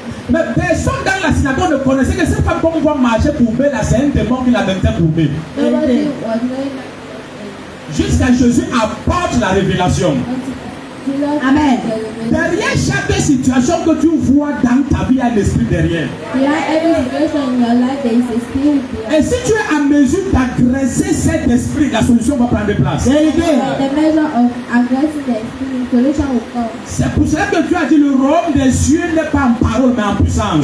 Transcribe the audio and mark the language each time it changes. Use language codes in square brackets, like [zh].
[fr] Mais personne dans la synagogue ne connaissait que cette femme qu'on voit marcher courbée là, c'est un démon qui la mettait courbée. [en] Nobody was knowing [fr] Jusqu'à Jésus apporte la révélation. Amen. Derrière chaque situation que tu vois dans ta vie, il y a un esprit derrière. [en] Behind every situation in your life, there is a spirit [fr] Et [en] behind. [fr] si tu es en mesure d'agresser cet esprit, la solution va prendre place. [en] The measure of aggressing the spirit, solution will come. [fr] C'est pour cela que tu as dit le royaume des cieux n'est pas en parole mais en puissance.